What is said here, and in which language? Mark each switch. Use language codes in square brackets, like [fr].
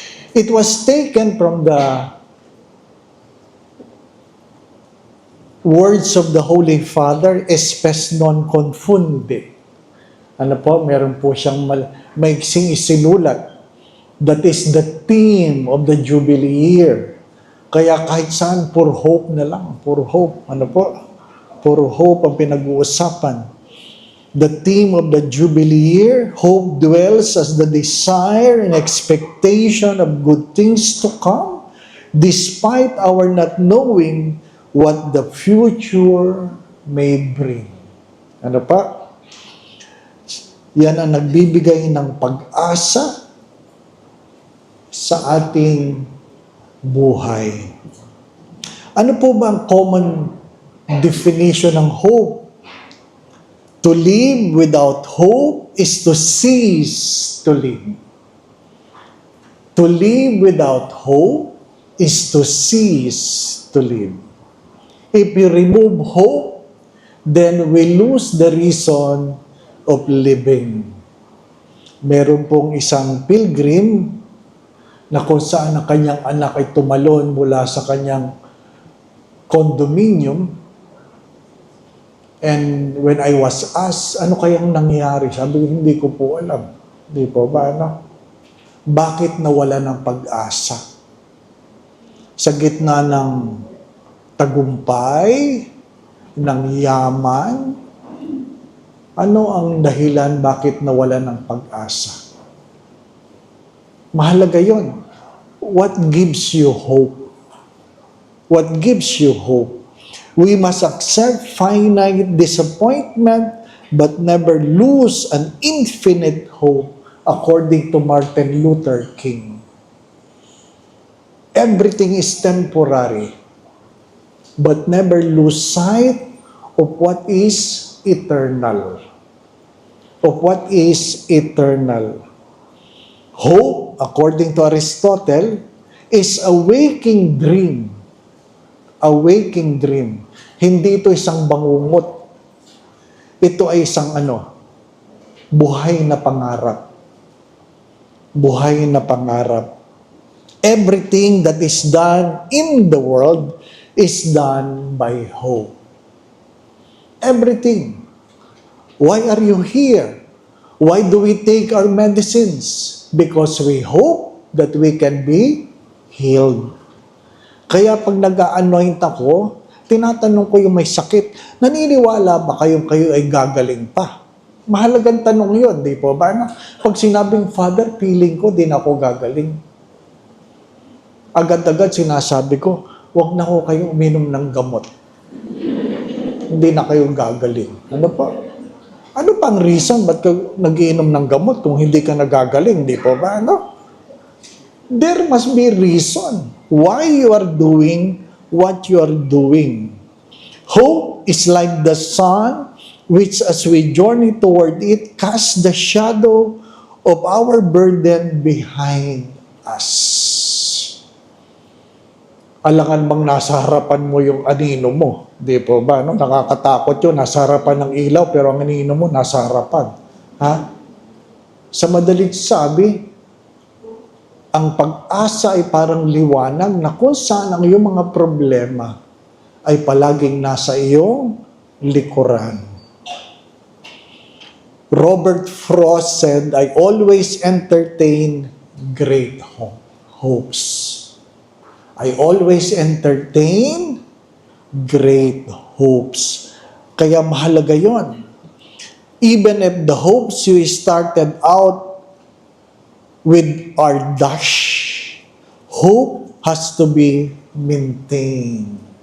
[en] It was taken from the words of the Holy Father, espes non confunde. [tl] Ano po, meron po siyang maiksing isinulat. [en] That is the theme of the Jubilee year. [tl] Kaya kahit saan, puro hope na lang. Puro hope. Ano po? Puro hope ang pinag-uusapan. [en] The theme of the Jubilee year, hope dwells as the desire and expectation of good things to come, despite our not knowing what the future may bring. [tl] Ano pa? Yan ang nagbibigay ng pag-asa sa ating buhay. Ano po ba ang common definition ng hope? [en] To live without hope is to cease to live. To live without hope is to cease to live. If you remove hope, then we lose the reason of living. [tl] Meron pong isang pilgrim na kung saan ang kanyang anak ay tumalon mula sa kanyang condominium. [en] And when I was asked, [tl] ano kayang nangyari? Sabi ko, hindi ko po alam. Hindi po ba, ano? Bakit nawala ng pag-asa? Sa gitna ng tagumpay, ng yaman, ano ang dahilan bakit nawala ng pag-asa? Mahalaga yon. [en] What gives you hope? What gives you hope? We must accept finite disappointment but never lose an infinite hope, according to Martin Luther King. Everything is temporary, but never lose sight of what is eternal. Of what is eternal. Hope, according to Aristotle, is a waking dream. A waking dream. [tl] Hindi ito isang bangungot. Ito ay isang buhay na pangarap. Buhay na pangarap. [en] Everything that is done in the world is done by hope. Everything. Why are you here? Why do we take our medicines? Because we hope that we can be healed. [tl] Kaya pag nag-a-anoint ako, tinatanong ko yung may sakit, naniniwala ba kayo ay gagaling pa? Mahalagang tanong yun, di po ba? Pag sinabing, Father, feeling ko, di na ako gagaling. Agad-agad sinasabi ko, huwag na ko kayo uminom ng gamot. Hindi na kayo gagaling. Ano pa? Ano pang reason ba't ka nag-iinom ng gamot kung hindi ka nagagaling, di po ba? [en] There must be reason why you are doing what you are doing. Hope is like the sun, which as we journey toward it, casts the shadow of our burden behind us. [tl] Alangan bang nasa harapan mo yung anino mo? Di po ba? Nakakatakot yun, nasa harapan ng ilaw, pero ang anino mo nasa harapan. Ha? Sa madalit sabi, Ang pag-asa ay parang liwanag na kung saan ang iyong mga problema ay palaging nasa iyong likuran. [en] Robert Frost said, I always entertain great hopes. I always entertain great hopes. [tl] Kaya mahalaga yon. [en] Even if the hopes you started out with are dashed, hope has to be maintained.